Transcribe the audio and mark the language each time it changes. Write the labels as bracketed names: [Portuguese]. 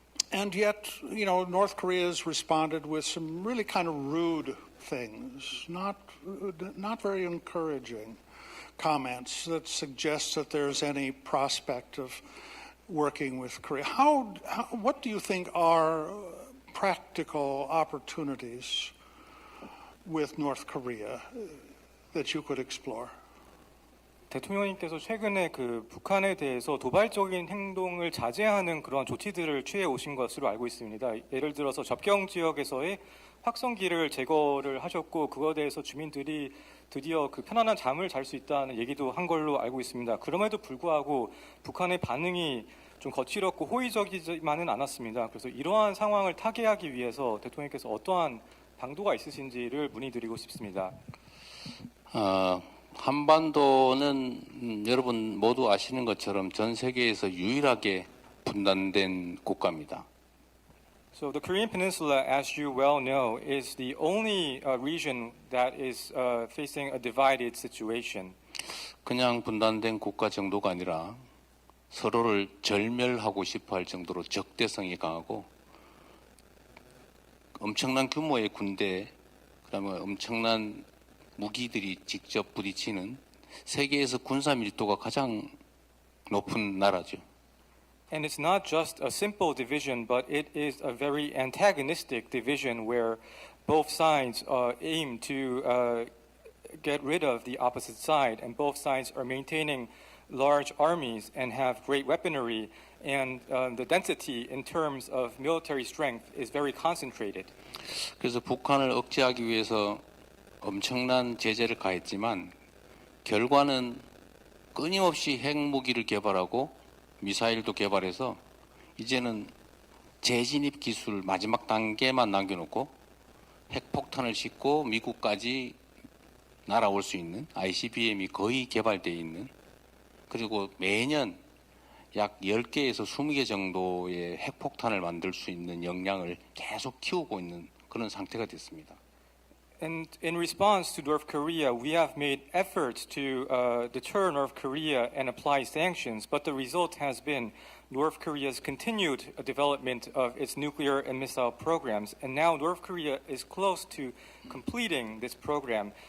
[English] And yet, North Korea has responded with some really kind of rude things, not very encouraging comments that suggest that there's any prospect of working with Korea. What do you think are practical opportunities with North Korea that you could explore? [Korean] 대통령님께서 최근에 북한에 대해서 도발적인 행동을 자제하는 그런 조치들을 취해 오신 것으로 알고 있습니다. 예를 들어서 접경 지역에서의 확성기를 제거를 하셨고 그거에 대해서 주민들이 드디어 편안한 잠을 잘 수 있다는 얘기도 한 걸로 알고 있습니다. 그럼에도 불구하고 북한의 반응이 좀 거칠었고 호의적이지만은 않았습니다. 그래서 이러한 상황을 타개하기 위해서 대통령께서 어떠한 방도가 있으신지를 문의드리고 싶습니다. 한반도는 여러분 모두 아시는 것처럼 전 세계에서 유일하게 분단된 국가입니다. [English] So the Korean Peninsula, as you well know, is the only region that is facing a divided situation. [Korean] 그냥 분단된 국가 정도가 아니라 서로를 절멸하고 싶어할 정도로 적대성이 강하고 엄청난 규모의 군대, 그다음에 엄청난 무기들이 직접 부딪히는 세계에서 군사 밀도가 가장 높은 나라죠. [English] And it's not just a simple division, but it is a very antagonistic division where both sides aim to get rid of the opposite side, and both sides are maintaining large armies and have great weaponry, and the density in terms of military strength is very concentrated. [Korean] 그래서 북한을 억제하기 위해서 엄청난 제재를 가했지만 결과는 끊임없이 핵무기를 개발하고 미사일도 개발해서 이제는 재진입 기술 마지막 단계만 남겨놓고 핵폭탄을 싣고 미국까지 날아올 수 있는 ICBM이 거의 개발되어 있는 그리고 매년 약 10개에서 20개 정도의 핵폭탄을 만들 수 있는 역량을 계속 키우고 있는 그런 상태가 됐습니다. [English] And in response to North Korea, we have made efforts to deter North Korea and apply sanctions, but the result has been North Korea's continued development of its nuclear and missile programs. And now North Korea is close to completing this program.